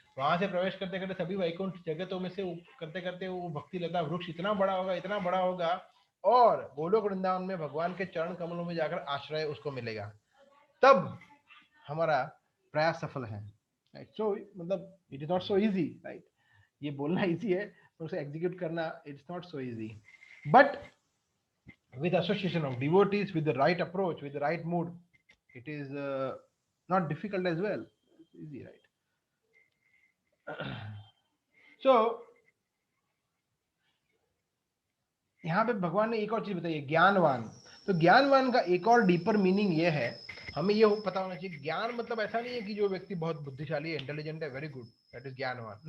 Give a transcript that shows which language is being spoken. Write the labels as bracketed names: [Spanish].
[Hindi] वहां से प्रवेश करते करते सभी वैकुंठ जगतों में से करते करते वो भक्ति लता वृक्ष इतना बड़ा होगा और गोलोक वृंदावन में भगवान के चरण कमलों में जाकर आश्रय उसको मिलेगा, तब हमारा प्रयास सफल है, राइट। [English] So मतलब it is not so easy, right. [Hindi] ये बोलना इजी है पर उसे एग्जीक्यूट करना [English] It's not so easy, but with association of devotees, with the right approach, with the right mood, it is not difficult as well, it's easy, right? [Hindi] So यहाँ पे भगवान ने एक और चीज बताई है, ज्ञानवान। तो ज्ञानवान का एक और डीपर मीनिंग ये है, हमें ये पता होना चाहिए, ज्ञान मतलब ऐसा नहीं है कि जो व्यक्ति बहुत बुद्धिशाली है, इंटेलिजेंट है, [English] very good, that is [Hindi] ज्ञानवान।